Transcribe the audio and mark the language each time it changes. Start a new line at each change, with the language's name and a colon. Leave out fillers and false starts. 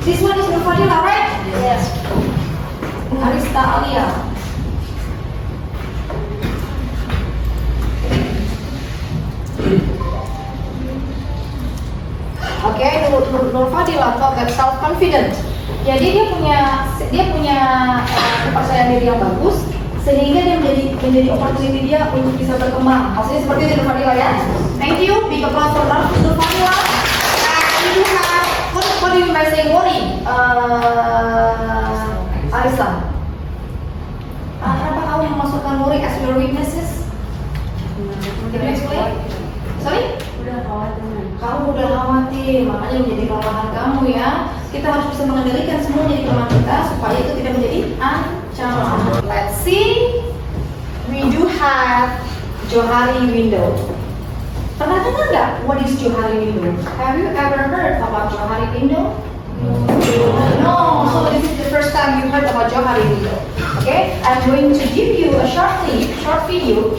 English: This one is Nufadila, right? Yes. Arista Alia. Oke, Nurfadila talk that self-confident.
Indonesian: Jadi dia punya kepercayaan diri yang bagus, sehingga dia menjadi opportunity dia untuk bisa berkembang. Maksudnya seperti itu Nurfadila ya.
English: Thank you, big applause for Nurfadila. And you have what do you mean by saying worry?
Indonesian: Arisa, kenapa kamu memasukkan
English: worry as your weaknesses? Can you explain? Sorry?
Indonesian: Kamu udah khawatir, makanya menjadi kelemahan kamu ya. Kita harus bisa mengendalikan semua jadi kelemahan kita supaya itu tidak menjadi ancaman.
English: Let's see. We do have Johari window.
Indonesian: Pernah dengar nggak
English: what is Johari window? Have you ever heard about Johari window? No. So this is the first time you heard about Johari window. Okay, I'm going to give you a short video.